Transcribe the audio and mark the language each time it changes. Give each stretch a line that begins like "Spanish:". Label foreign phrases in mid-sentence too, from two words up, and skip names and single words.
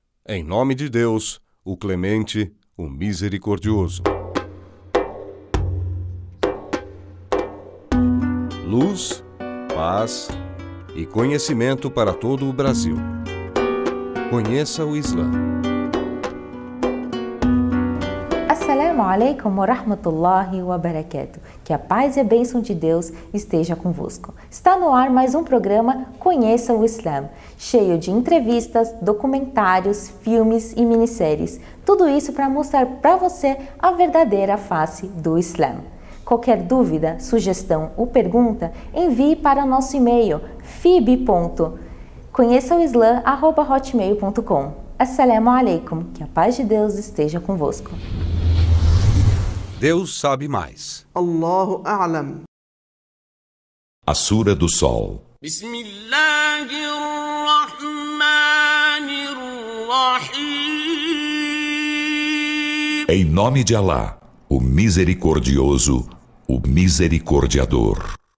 Portuguese: Em nome de Deus, o clemente, o misericordioso. Luz, paz e conhecimento para todo o Brasil. Conheça o Islã.
Arabic: السلام عليكم ورحمة الله وبركاته.
Portuguese: Que a paz e a bênção de Deus esteja convosco. Está no ar mais um programa Conheça o Islã, cheio de entrevistas, documentários, filmes e minisséries. Tudo isso para mostrar para você a verdadeira face do Islã. Qualquer dúvida, sugestão ou pergunta, envie para nosso e-mail fib.conheçaoislam@hotmail.com.
Arabic: السلام عليكم.
Portuguese: Que a paz de Deus esteja convosco. Deus sabe mais.
Arabic: الله أعلم.
Portuguese: A Sura do Sol. Em nome de Alá, o Misericordioso, o Misericordiador.